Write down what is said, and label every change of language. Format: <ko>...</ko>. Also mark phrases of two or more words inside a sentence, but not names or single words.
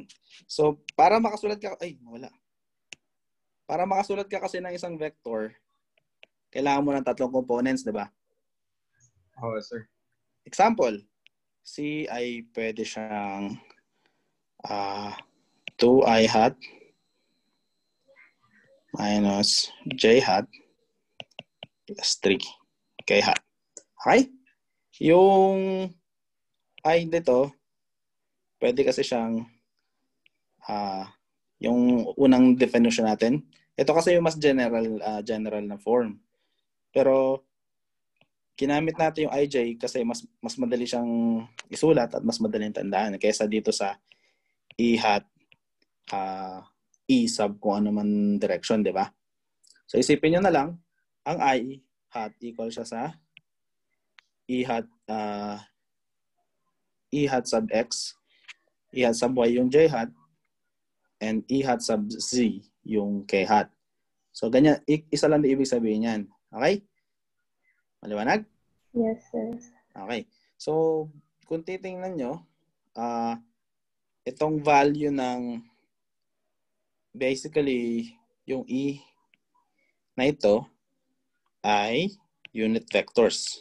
<tl>So, para makasulat ka, wala. Para makasulat ka kasi ng isang vector, kailangan mo ng 3 components, di ba?</tl> <en>Oh, sir.</en> <tl>Example, C ay pwede siyang</tl> <en>2i hat minus j hat plus 3k hat. Okay?</en> <tl>Yung I dito, pwede kasi siyang yung unang definition natin. Ito kasi yung mas general na form. Pero ginamit natin yung IJ kasi mas madali siyang isulat at mas madaling tandaan kaysa dito sa</tl> <en>E hat E sub</en> <tl>kung ano man direction, di ba? So isipin nyo na lang, ang</tl> <en>I hat equal</en> <tl>siya sa</tl> <en>E hat sub X, E hat sub Y</en> <tl>yung</tl> <en>J hat, and E hat sub Z</en> <tl>yung</tl> <en>K hat.</en> <tl>So ganyan, isa lang din ibig sabihin yan. Okay? Maliwanag?</tl> <en>Yes, sir. Okay.</en> <tl>So, kung titingnan nyo, itong value ng basically yung E na ito ay</tl> <en>unit vectors.</en>